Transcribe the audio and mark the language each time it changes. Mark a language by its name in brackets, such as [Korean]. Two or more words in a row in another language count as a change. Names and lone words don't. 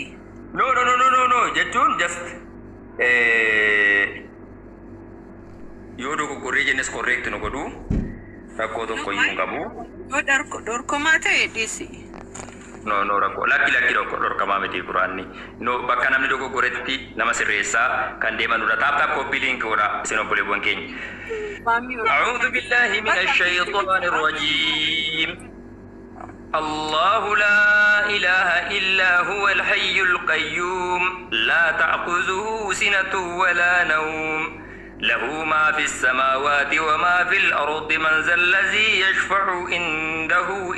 [Oromo] No jechuun just yoo dogoggorree jennes correct nu godhu. Rakkoo tokko iyyuu hin qabu. Yoo dorkomaa ta'e dhiisi. no rakkoo lakki dhorkamaa miti quraanni no bakka namni dogoggoretti nama sirreessaa kan deeman dura [English] taap koppii liinkii [Oromo] godha isin obboleewwan keenya. [Arabic] أعوذ بالله من الشيطان الرجيم الله لا إله إلا هو الحي القيوم لا تأخذه سنة ولا نوم له ما في السماوات وما في الأرض من ذا الذي يشفع عنده